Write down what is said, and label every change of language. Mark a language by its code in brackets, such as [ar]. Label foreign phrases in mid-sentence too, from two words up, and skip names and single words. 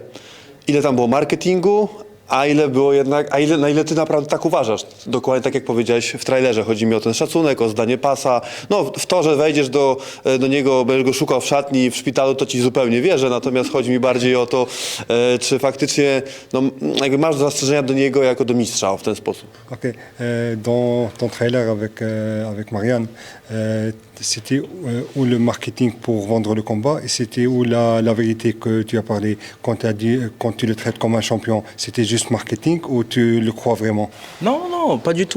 [pl] Ile tam było marketingu, a ile było jednak, na ile ty naprawdę tak uważasz? Dokładnie tak jak powiedziałeś w trailerze. Chodzi mi o ten szacunek, o zdanie pasa. No w to, że wejdziesz do niego, będziesz go szukał w szatni, w szpitalu, to ci zupełnie wierzę. Natomiast chodzi mi bardziej o to, czy faktycznie jakby masz zastrzeżenia do niego jako do mistrza w ten sposób. Okay. [fr] Dans ton trailer avec Marianne, c'était où le marketing pour vendre le combat et c'était où la vérité que tu as parlé quand tu le traites comme un champion? C'était juste marketing ou tu le crois vraiment? Non, pas du tout.